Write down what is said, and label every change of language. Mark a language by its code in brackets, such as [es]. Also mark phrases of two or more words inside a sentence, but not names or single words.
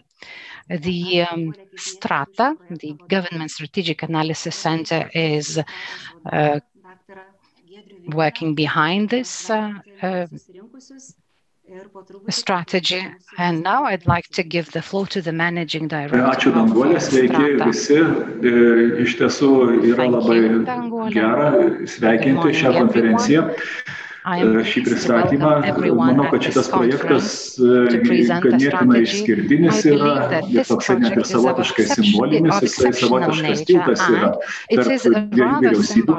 [en] The Strata, the Government Strategic Analysis Center, is working behind this strategy. And now I'd like to give the floor to the Managing Director. [lt] Ačiū, Danguolė, sveiki visi. Iš tiesų yra labai gera sveikinti šią konferenciją. Šį pristatymą. Manau, kad šitas projektas ganėtinai išskirtinis yra ir toksai net ir savotiškai simbolinis, jisai savotiškas tiltas yra tarp dviejų vyriausybių.